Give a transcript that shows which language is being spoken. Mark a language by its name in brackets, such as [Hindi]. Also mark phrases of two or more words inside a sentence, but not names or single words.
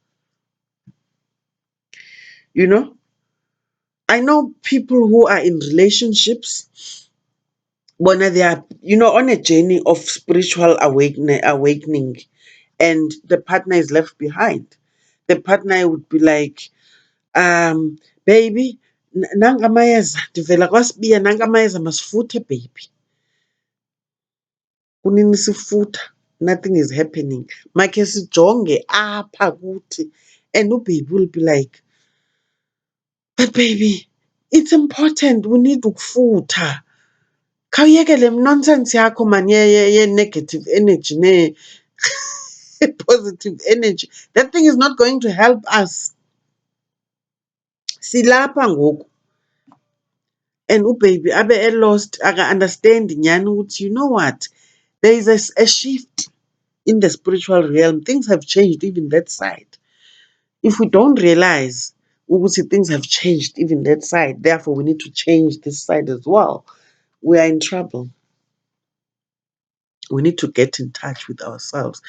[English] You know, I know people who are in relationships when they are, on a journey of spiritual awakening, and the partner is left behind. [Xhosa] The partner would be like, baby, nanga amayeza, ndivela kwasibiya, nanga amayeza masifuthe, baby. Kunini sifutha, [English] nothing is happening. [Xhosa] Makhe sijonge apha kuthi. [English] And ubaby will be like, but baby, it's important, we need ukufutha. [Xhosa] Khawuyeke le nonsense yakho man ye- [English] negative energy positive energy. That thing is not going to help us. [Xhosa] Silapha ngoku. And ubaby abe lost aka-understand nyani ukuthi [English] you know what? There is a shift in the spiritual realm. Things have changed even that side. If we don't realize ukuthi things have changed even that side, therefore we need to change this side as well, we are in trouble. We need to get in touch with ourselves.